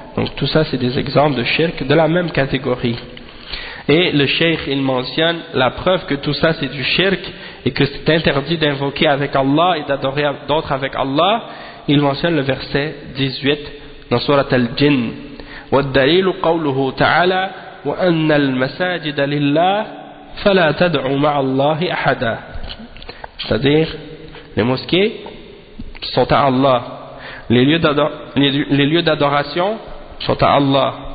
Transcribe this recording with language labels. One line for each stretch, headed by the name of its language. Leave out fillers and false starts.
French: Donc tout ça, c'est des exemples de shirk de la même catégorie. Et le cheikh, il mentionne la preuve que tout ça c'est du shirk et que c'est interdit d'invoquer avec Allah et d'adorer d'autres avec Allah. Il mentionne le verset 18 dans sourate Al-Jinn.
Arabic: والدليل قوله تعالى وأن المساجد لله فلا تدعوا مع الله أحدا.
French: C'est-à-dire les mosquées sont à Allah, les lieux d'adoration sont à Allah.